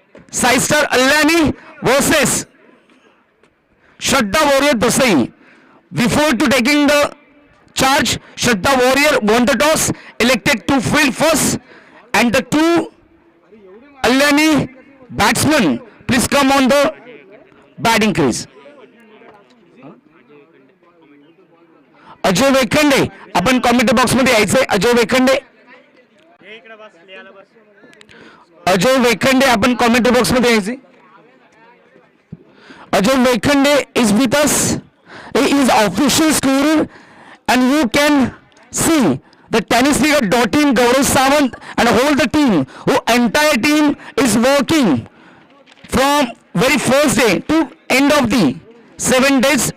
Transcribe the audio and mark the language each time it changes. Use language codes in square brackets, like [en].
[en] Sai Star Allani versus Shraddha Warrior Dasai. Before to taking the charge, Shraddha Warrior won the toss, elected to field first, and the two Allani batsmen, please come on the batting crease. [mr] Ajay Wekhande, आपण comment box मध्ये यायचंय. अजय वेखंडे, अजय वेखंडे, आपण comment box मध्ये यायचंय. [en] Ajay Vekhande is with us. He is official scorer, and you can see the tennis league team, Gaurav Sawant, and whole the team, who entire team is working from very first day to end of the 7 days.